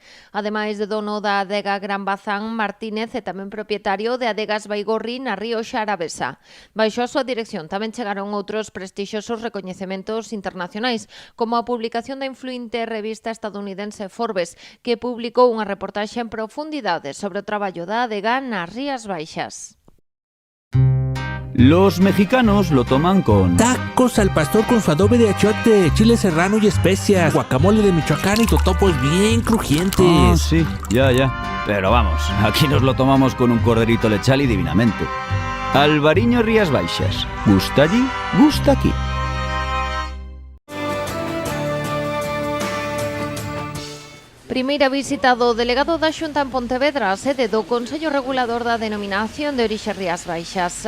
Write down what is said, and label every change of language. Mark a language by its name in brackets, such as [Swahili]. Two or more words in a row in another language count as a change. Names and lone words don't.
[Galician] Ademais de dono da adega Gran Bazán, Martínez é tamén propietario de Adegas Baigorri na Rioxa Alavesa. Baixo a súa dirección tamén chegaron outros prestixiosos recoñecementos internacionais, como a publicación da influinte revista estadounidense Forbes, que publicou unha reportaxe en profundidade sobre o traballo da adega nas Rías Baixas. [Spanish] Los mexicanos lo toman con... Tacos al pastor con su adobe de achiote, chile serrano y especias, guacamole de Michoacán y totopos bien crujientes. Ah, sí, ya. Pero vamos, aquí nos lo tomamos con un corderito lechal y divinamente. Albariño Rías Baixas. Gusta allí, gusta aquí. [Galician] Primeira visita do delegado da Xunta en Pontevedra, a sede do Consello Regulador da Denominación de Orixe Rías Baixas.